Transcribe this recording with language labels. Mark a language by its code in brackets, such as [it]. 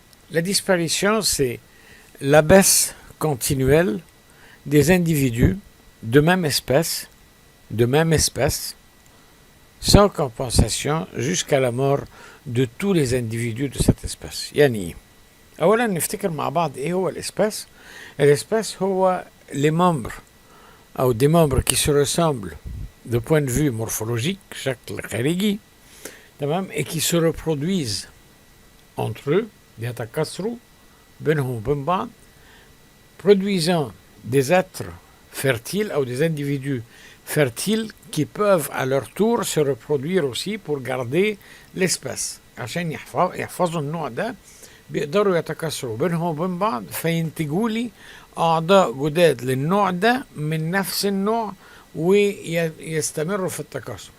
[fr] La disparition, c'est la baisse continuelle des individus de même espèce, sans compensation, jusqu'à la mort de tous les individus de cette espèce. [ar] يعني أولا نفتكر مع بعض إيه هو الإسباس. [fr] الإسباس هو les membres أو des membres qui se ressemblent de point de vue morphologique, [ar] شكل خارجي, تمام, [fr] et qui se reproduisent entre eux, [ar] بيتكاثروا بينهم وبين بعض, [fr] produisant des êtres fertiles ou des individus fertiles qui peuvent à leur tour se reproduire aussi pour garder l'espèce. [ar] عشان يحفظوا النوع ده بيقدروا يتكاثروا بينهم وبين بعض فينتجوا لي أعضاء جداد للنوع ده من نفس النوع ويستمروا في التكاثر.